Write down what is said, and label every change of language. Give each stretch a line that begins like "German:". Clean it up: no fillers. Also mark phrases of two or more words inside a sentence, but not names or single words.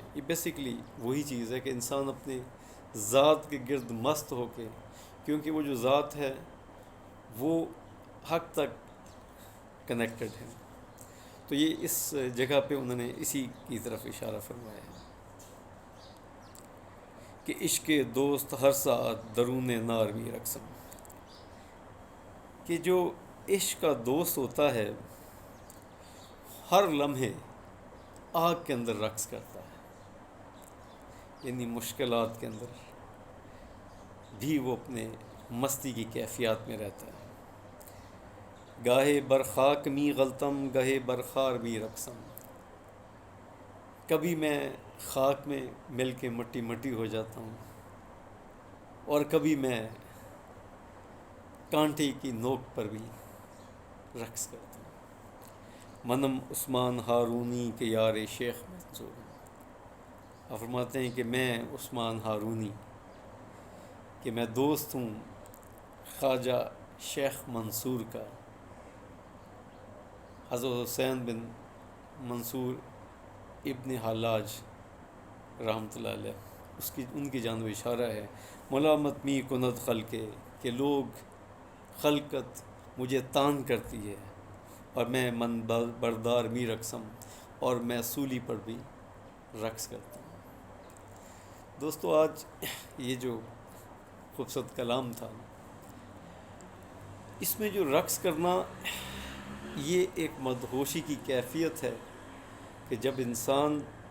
Urdu: یہ بیسیکلی وہی چیز ہے کہ انسان اپنے ذات کے گرد مست ہو کے، کیونکہ وہ جو ذات ہے وہ حق تک کنیکٹڈ ہے. تو یہ اس جگہ پہ انہوں نے اسی کی طرف اشارہ فرمایا ہے کہ
Persian: عشق دوست ہر ساعت درون نار می رقصم.
Urdu: کہ جو عشق کا دوست ہوتا ہے ہر لمحے آگ کے اندر رقص کرتا ہے، یعنی مشکلات کے اندر بھی وہ اپنے مستی کی کیفیات میں رہتا ہے.
Persian: گاہے برخاک می غلطم گاہے برخار می رقصم.
Urdu: کبھی میں خاک میں مل کے مٹی مٹی ہو جاتا ہوں، اور کبھی میں کانٹے کی نوک پر بھی رقص کرتا ہوں.
Persian: منم عثمان ہارونی کے یار شیخ منصور.
Urdu: آپ فرماتے ہیں کہ میں عثمان ہارونی، کہ میں دوست ہوں خواجہ شیخ منصور کا. حضرت حسین بن منصور ابن حلاج رحمۃ اللہ علیہ، ان کی جانب اشارہ ہے.
Persian: ملامت می کند خلقے،
Urdu: کہ لوگ خلقت مجھے تان کرتی ہے، اور میں
Persian: من بردار می رقصم،
Urdu: اور میں سولی پر بھی رقص کرتا ہوں. دوستو، آج یہ جو خوبصورت کلام تھا، اس میں جو رقص کرنا یہ ایک مدہوشی کی کیفیت ہے کہ جب انسان